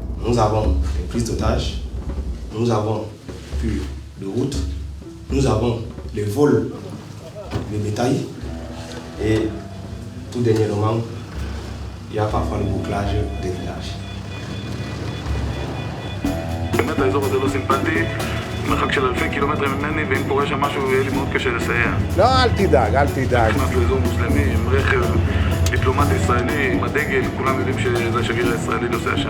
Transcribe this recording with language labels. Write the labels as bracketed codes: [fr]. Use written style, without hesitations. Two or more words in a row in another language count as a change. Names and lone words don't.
[fr] nous avons les prises d'otages, nous avons plus de routes, nous avons les vols de bétail et tout dernièrement, il y a parfois le bouclage des villages. [he] באמת האזור הזה לא סימפטי, מרחק של אלפי קילומטרים ממני, ואם קורה שם משהו יהיה לי מאוד קשה לסייע. לא, אל תדאג, אל תדאג. נכנס לאזור מוסלמי עם רכב דיפלומט ישראלי, עם הדגל, כולם יודעים שזה השגריר הישראלי נוסע שם.